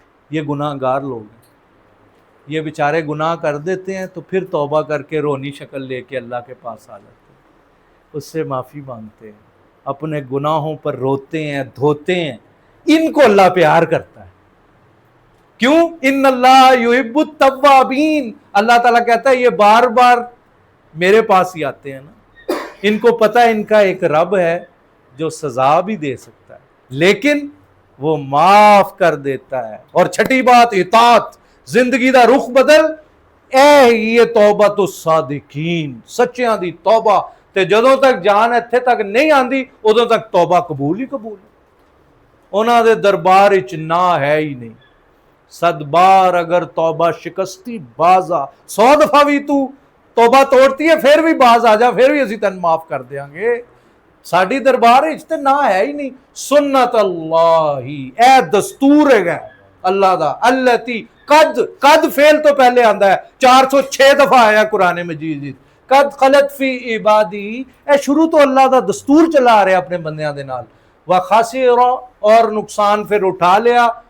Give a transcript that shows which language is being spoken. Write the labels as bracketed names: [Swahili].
[Urdu] یہ گناہ گار لوگ ہیں، یہ بیچارے گناہ کر دیتے ہیں تو پھر توبہ کر کے رونی شکل لے کے اللہ کے پاس آ جاتے ہیں، اس سے معافی مانگتے ہیں، اپنے گناہوں پر روتے ہیں، دھوتے ہیں، ان کو اللہ پیار کرتا ہے۔ کیوں؟ [Arabic] ان اللہ یحب التوابین، [Urdu] اللہ تعالیٰ کہتا ہے یہ بار بار میرے پاس ہی آتے ہیں نا. ان کو پتہ ہے ان کا ایک رب ہے جو سزا بھی دے سکتا ہے لیکن وہ معاف کر دیتا ہے. [Punjabi] اور چھٹی بات اطاعت, زندگی دا رخ بدل. اے یہ توبۃ الصادقین, سچیاں دی توبہ. تے جدوں تک جان اتھے تک نہیں آندی ادوں تک توبہ قبول ہی قبول ہے. انہاں دے دربار وچ نہ ہے ہی نہیں. [Persian] 100 بار اگر توبہ شکستی بازا, [Urdu] 100 دفعہ بھی تو توبہ توڑتی ہے [Punjabi] پھر بھی باز آ جا, پھر بھی اسی تن معاف کر دیاں گے. ساڈی دربار وچ تے نہ ہے ہی نہیں. سنت اللہ, اے دستور ہے اللہ دا. التی قد فعل تو پہلے آندا ہے, 406 دفعہ آیا قرآن مجید. قد خلت فی عبادی, اے شروع تو اللہ دا دستور چلا آ رہا اپنے بندیاں دے نال. [Urdu] وخسر, اور نقصان پھر اٹھا لیا.